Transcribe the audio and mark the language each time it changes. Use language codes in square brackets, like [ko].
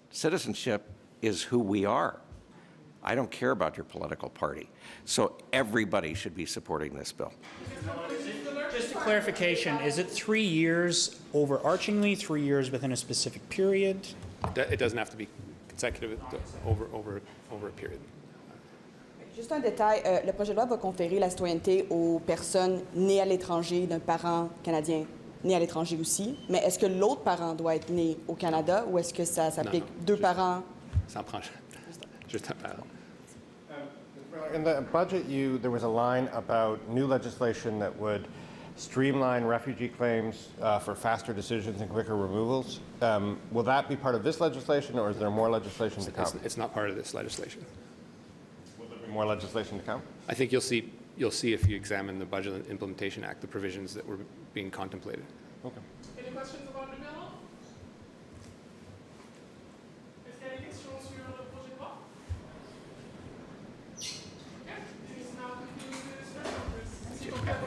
[en] Citizenship is who we are. I don't care about your political party. So everybody should be supporting this bill. Just a clarification, is it 3 years overarchingly, 3 years within a specific period? It doesn't have to be consecutive over a period. [fr] Juste un détail, le projet de loi va conférer la citoyenneté aux personnes nées à l'étranger d'un parent canadien né à l'étranger aussi, mais est-ce que l'autre parent doit être né au Canada ou est-ce que ça s'applique deux parents? Ça en prend juste un parent. [en] In the budget, there was a line about new legislation that would streamline refugee claims for faster decisions and quicker removals. Will that be part of this legislation, or is there more legislation to come? It's not part of this legislation. More legislation to come? I think you'll see if you examine the Budget and Implementation Act, the provisions that were being contemplated. Okay. Any questions about the bill? [fr] Est-ce qu'il y a des questions sur le projet de loi? [en] Okay. This is now concludes the discussion.